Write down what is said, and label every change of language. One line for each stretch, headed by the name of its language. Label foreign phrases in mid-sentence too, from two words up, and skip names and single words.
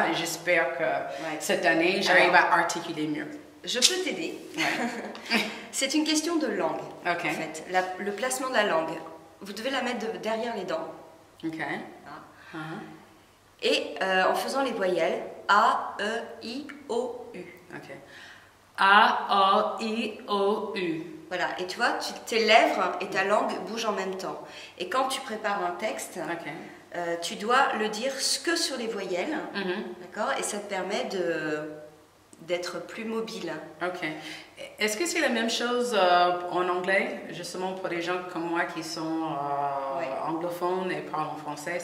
French: Et j'espère que cette année, j'arrive à articuler mieux. Je peux t'aider. C'est une question de langue, en fait. Le placement de la langue. Vous devez la mettre derrière les dents. Ok. Et en faisant les voyelles A, E, I, O, U. Ok. A, O, I, O, U. Voilà. Et tu vois, tes lèvres et ta langue bougent en même temps. Et quand tu prépares un texte, tu dois le dire que sur les voyelles. D'accord. Et ça te permet d'être plus mobile. Ok. Est-ce que c'est la même chose en anglais, justement pour les gens comme moi qui sont anglophones et parlent en français?